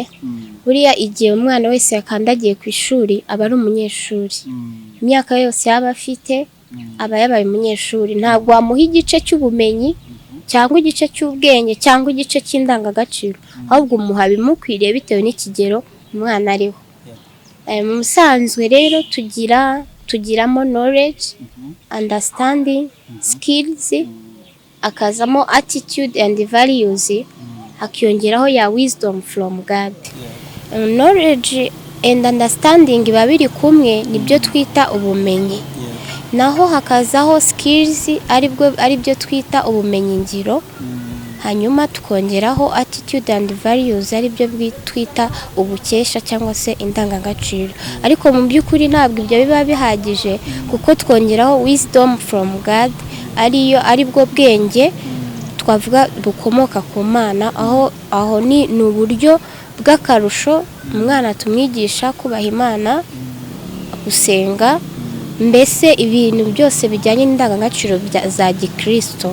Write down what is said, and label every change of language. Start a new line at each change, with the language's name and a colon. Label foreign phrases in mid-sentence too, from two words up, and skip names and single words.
Kinyarwanda: Buriya igihe umwana wese yakandagiye ku ishuri aba ari umunyeshuri, imyaka yose yaba afite aba yabaye umunyeshuri. Ntabwo wamuha igice cy'ubumenyi cyangwa igice cy'ubwenge cyangwa igice cy'indangagaciro, ahubwo umuha bimukwiriye bitewe n'ikigero umwana ariho. Mu musanzwe rero tugiramo
English: knowledge, understanding, skills,
Kinyarwanda: akazamo
English: attitude and values,
Kinyarwanda: hakiyongeraho ya
English: wisdom from God. Knowledge and understanding
Kinyarwanda: biba biri kumwe, nibyo twita ubumenyi. Naho hakazaho skills ari byo twita ubumenyi ngiro. Hanyuma tukongeraho
English: attitude and values
Kinyarwanda: ari byo twita ubukesha cyangwa se indangagaciro. Ariko mu by'ukuri ntabwo ibyo biba bihagije, kuko twongeraho
English: wisdom from God
Kinyarwanda: ari bwo bwenge twavuga bukomoka ku Mana. Aho ni uburyo bw'akarusho umwana tumwigisha kubaha Imana, gusenga, mbese ibintu byose bijyanye n'indangagaciro za gikristo.